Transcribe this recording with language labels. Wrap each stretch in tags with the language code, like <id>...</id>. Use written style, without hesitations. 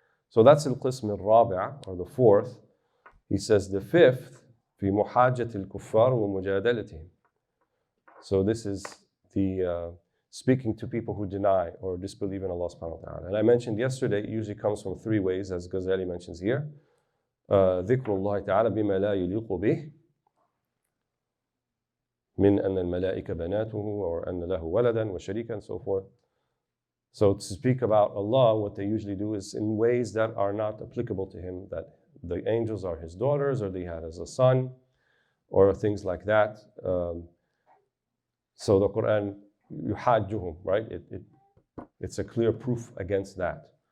<en>So that's al-qism al-rabi', or the fourth. He says the fifth,</en> <ar>fi muhajjat al-kuffar wa mujadalatihim.</ar> <en>So this is the speaking to people who deny or disbelieve in Allah subhanahu wa ta'ala. And I mentioned yesterday, it usually comes from 3 ways, as Ghazali mentions here.</en> <ar>ذكر الله تعالى بما لا يليق به من أن الملائكة بناته or أن له ولدا وشريكا</ar> <en>and so forth. So to speak about Allah, what they usually do is in ways that are not applicable to Him, that the angels are His daughters, or they had as a son, or things like that. So the Quran, yuhajjuhum, right? It's a clear proof against that.</en>